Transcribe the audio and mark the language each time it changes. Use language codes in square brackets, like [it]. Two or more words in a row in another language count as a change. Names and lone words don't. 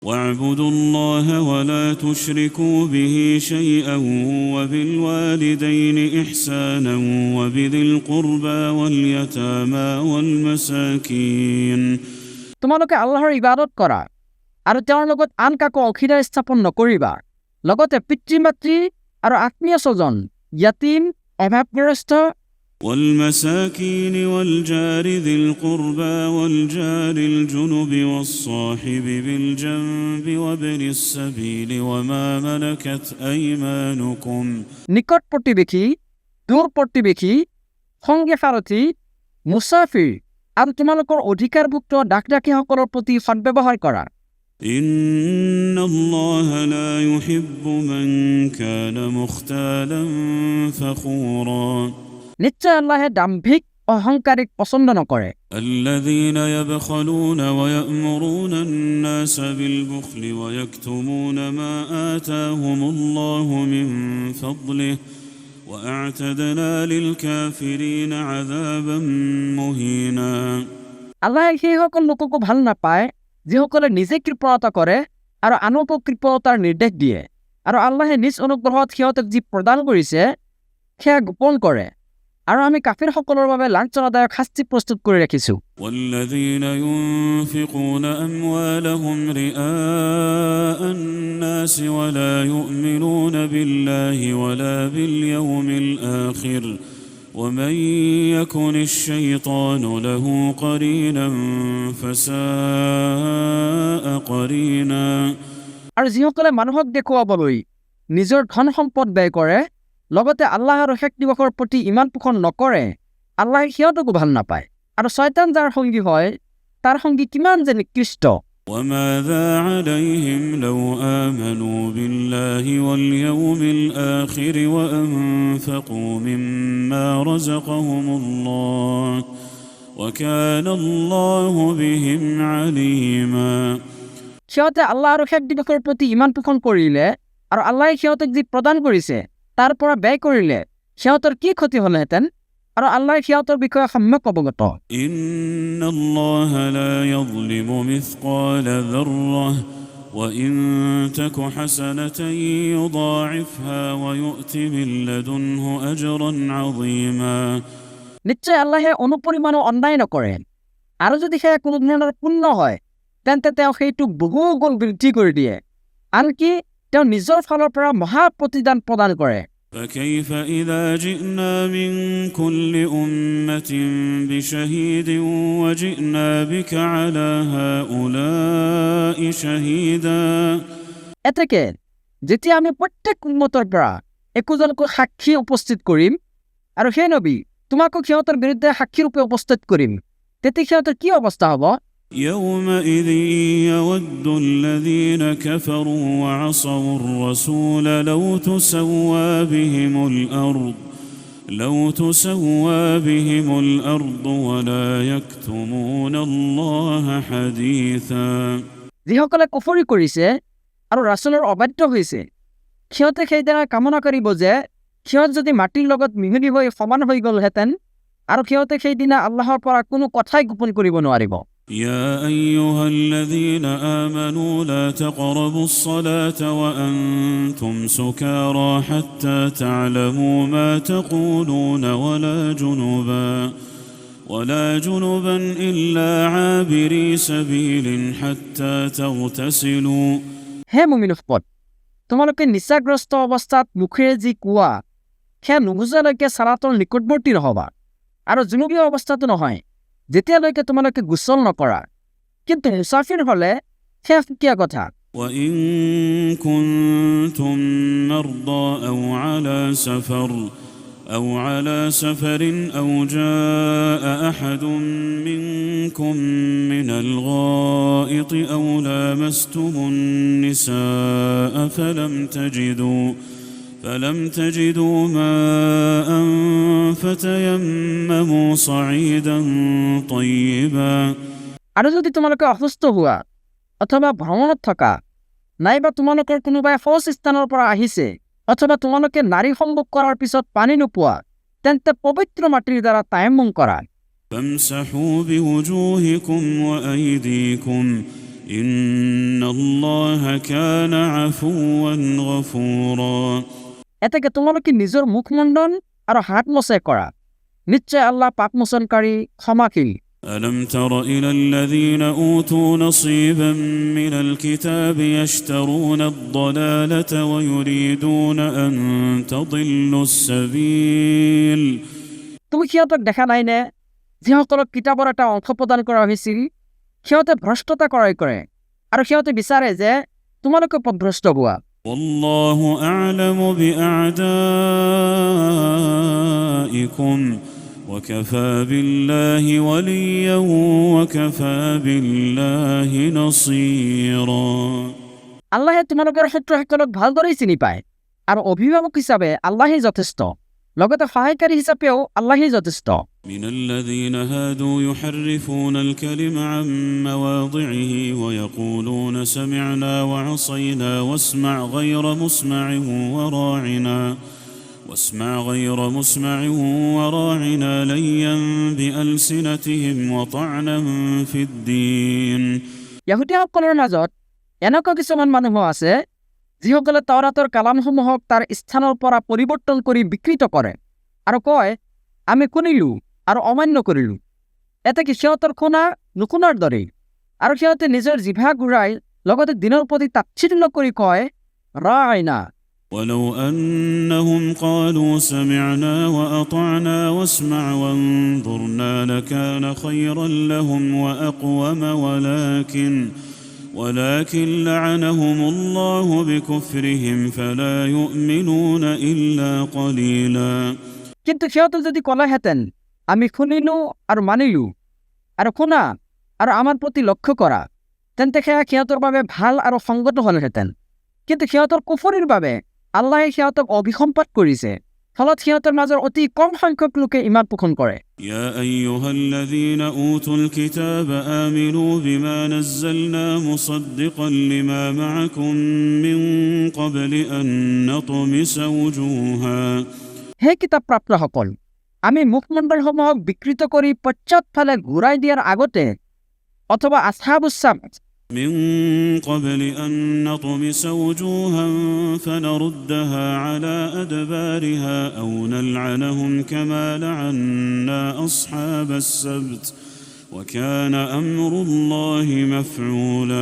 [ar] واعبدوا الله ولا تشركوا به شيئا وبالوالدين إحسانا وبذي القربى واليتامى والمساكين [as] তোমালোকে আল্লাহৰ ইবাদত কৰা আৰু তেওঁৰ লগত আন কাকো অংশীদাৰ স্থাপন নকৰিবা লগতে পিতৃ-মাতৃ আৰু আত্মীয় স্বজন ইয়াতীম অভাৱগ্ৰস্ত [ar] والمساكين والجار ذي القربى والجار الجنب والصاحب بالجنب وابن السبيل وما ملكت أيمانكم [as] নিকট প্ৰতিবেশী দূৰ প্ৰতিবেশী সংগী সাৰথী মুছাফিৰ আৰু তোমালোকৰ অধিকাৰভুক্ত ডাকডাকীসকলৰ প্ৰতি সদ্ব্যৱহাৰ কৰা [ar] إن الله لا يحب من كان مختالا فخورا [as] নিশ্চয় আল্লাহে দাম্ভিক অহংকাৰীক পছন্দ নকৰে [ar] الذين يبخلون ويأمرون الناس بالبخل ويكتمون ما آتاهم الله من فضله وأعتدنا للكافرين عذابا مهينا [as] আল্লাহে সেইসকল লোককো ভাল নাপায় যিসকলে নিজে কৃপণতা কৰে আৰু আনকো কৃপণতাৰ নিৰ্দেশ দিয়ে আৰু আল্লাহে নিজ অনুগ্ৰহত সিহঁতক যি প্ৰদান কৰিছে সেয়া গোপন কৰে আৰু আমি কাফিৰসকলৰ বাবে লাঞ্ছনাদায়ক শাস্তি প্ৰস্তুত কৰি ৰাখিছোঁ [ar] والذين ينفقون أموالهم رئاء الناس ولا يؤمنون بالله ولا باليوم الآخر ومن يكن الشيطان له قرينا فساء قرينا [as] আৰু যিসকলে মানুহক দেখুৱাবলৈ নিজৰ ধন সম্পদ ব্যয় কৰে লগতে আল্লাহ আৰু শেষ দিৱসৰ প্ৰতি ইমান পোষণ নকৰে আল্লাহে সিহঁতকো ভাল নাপায় আৰু শয়তান যাৰ সংগী হয় তাৰ সংগী কিমান যে নিকৃষ্ট [ar] وماذا عليهم لو آمنوا بالله واليوم الآخر وأنفقوا مما رزقهم الله وكان الله بهم عليما [as] সিহঁতে আল্লাহ আৰু শেষ দিৱসৰ প্ৰতি ইমান পোষণ কৰিলে আৰু আল্লাহে সিহঁতক যি প্ৰদান কৰিছে তাৰ পৰা ব্যয় কৰিলে সিহঁতৰ কি ক্ষতি হ'লহেঁতেন আৰু আল্লাহে সিহঁতৰ বিষয়ে সম্যক অৱগত [ar] إن الله لا يظلم مثقال ذرة وإن تك حسنة يضاعفها ويؤت من لدنه أجرا عظيما [as] নিশ্চয় আল্লাহে অনুপৰিমাণো অন্যায় নকৰে আৰু যদি সেয়া কোনো ধৰণৰ পুণ্য হয় তেন্তে তেওঁ সেইটোক বহু গুণ বৃদ্ধি কৰি দিয়ে আনকি তেওঁ নিজৰ ফালৰ পৰা মহা প্ৰতিদান প্ৰদান কৰে [ar] فكيف إذا جئنا من كل أمة بشهيد وجئنا بك على هؤلاء شهيدا [as] এতেকে যেতিয়া আমি প্ৰত্যেক উম্মতৰ পৰা একোজনকৈ সাক্ষী উপস্থিত কৰিম আৰু সেই নবী তোমাকো সিহঁতৰ বিৰুদ্ধে সাক্ষী ৰূপে উপস্থিত কৰিম তেতিয়া সিহঁতৰ কি অৱস্থা হ'ব [ar] يومئذ يود الذين كفروا وعصوا الرسول لو تسوى بهم الأرض ولا يكتمون الله حديثا [as] যিসকলে কুফৰি কৰিছে আৰু ৰাসূলৰ অবাধ্য হৈছে সিহঁতে সেইদিনা কামনা কৰিব যে সিহঁত যদি মাটিৰ লগত মিহলি হৈ সমান হৈ গ'লহেঁতেন আৰু সিহঁতে সেইদিনা আল্লাহৰ পৰা কোনো কথাই গোপন কৰিব নোৱাৰিব [ar] يا أيها الذين آمنوا لا تقربوا الصلاة وأنتم سكارى حتى تعلموا ما تقولون ولا جنبا إلا عابري سبيل حتى تغتسلوا [as] হে মুমিনসকল তোমালোকে নিচাগ্ৰস্ত অৱস্থাত মুখেৰে যি কোৱা সেয়া নুবুজালৈকে চালাতৰ নিকটৱৰ্তী নহবা আৰু জুনুবীয় অৱস্থাটো নহয় যেতিয়ালৈকে তোমালোকে গোচল নকৰা কিন্তু মুছাফিৰ হ'লে সেয়া সুকীয়া কথা [ar] وإن كنتم مرضى أو على سفر أو جاء أحد منكم من الغائط أو لامستم النساء فلم تجدوا ماء فتيمموا صعيدا طيبا [as] আৰু যদি তোমালোকে অসুস্থ হোৱা অথবা ভ্ৰমণত থকা নাইবা তোমালোকৰ কোনোবাই শৌচ স্থানৰ পৰা আহিছে অথবা তোমালোকে নাৰী সম্ভোগ কৰাৰ পিছত পানী নোপোৱা তেন্তে পবিত্ৰ মাটিৰ দ্বাৰা তায়াম্মুম কৰা [ar] فامسحوا بوجوهكم وأيديكم إن الله كان عفوا غفورا [as] এতেকে তোমালোকে নিজৰ মুখমণ্ডল আৰু হাত মচে কৰা নিশ্চয় আল্লাহ পাপমোচনকাৰী ক্ষমাশীল [ar] ألم تر إلى الذين أوتوا نصيبا من الكتاب يشترون الضلالة ويريدون أن تضلوا السبيل [as] তুমি সিহঁতক দেখা নাই নে যিসকলক কিতাপৰ এটা অংশ প্ৰদান কৰা হৈছিল সিহঁতে ভ্ৰষ্টতা ক্ৰয় কৰে আৰু সিহঁতে বিচাৰে যে তোমালোকে পথভ্ৰষ্ট হোৱা [ar] والله أعلم بأعدائكم وكفى بالله وليا وكفى بالله نصيرا [as] আল্লাহে তোমালোকৰ শত্ৰুসকলক ভালদৰে চিনি পায় আৰু অভিভাৱক হিচাপে আল্লাহেই যথেষ্ট লগতে সহায়কাৰী হিচাপেও আল্লাহেই যথেষ্ট [ar] من الذين هادوا يحرفون الكلم عن مواضعه ويقولون سمعنا وعصينا واسمع غير مسمع وراعنا ليا بألسنتهم وطعنا في الدين [as] ইহুদীসকলৰ মাজত এনেকুৱা কিছুমান মানুহ আছে যিসকলে তাওৰাতৰ কালামসমূহক তাৰ স্থানৰ পৰা পৰিৱৰ্তন কৰি বিকৃত কৰে আৰু কয় আমি শুনিলো আৰু অমান্য কৰিলো এতেকে সিহঁতৰ শুনা নুশুনাৰ দৰেই আৰু সিহঁতে নিজৰ জিভা ঘূৰাই লগতে দিনৰ প্ৰতি তাচ্ছিল্য কৰি কয় ৰাইনা [ar] ولو أنهم قالوا سمعنا وأطعنا واسمع وانظرنا لكان خيرا لهم وأقوم ولكن لعنهم الله بكفرهم فلا يؤمنون إلا قليلا [as] কিন্তু সিহঁতে যদি ক'লেহেঁতেন আমি শুনিলো আৰু মানিলো আৰু শুনা আৰু আমাৰ প্ৰতি লক্ষ্য কৰা তেন্তে সেয়া সিহঁতৰ বাবে ভাল আৰু সংগত হ'লহেঁতেন কিন্তু সিহঁতৰ কুফৰিৰ বাবে আল্লাহে সিহঁতক অভিসম্পাত কৰিছে ফলত সিহঁতৰ মাজৰ অতি কম সংখ্যক লোকে ঈমান পোষণ কৰে [ar] يا أيها الذين أوتوا الكتاب آمنوا بما نزلنا مصدقا لما معكم من قبل أن نطمس وجوها [as] হে কিতাপ প্ৰাপ্তসকল আমি মুখমণ্ডলসমূহক বিকৃত কৰি পশ্চাৎফালে ঘূৰাই দিয়াৰ আগতে অথবা [ar] أصحاب السبت من قبل أن نطمس وجوها فنردها على أدبارها أو نلعنهم كما لعنا أصحاب السبت وكان أمر الله مفعولا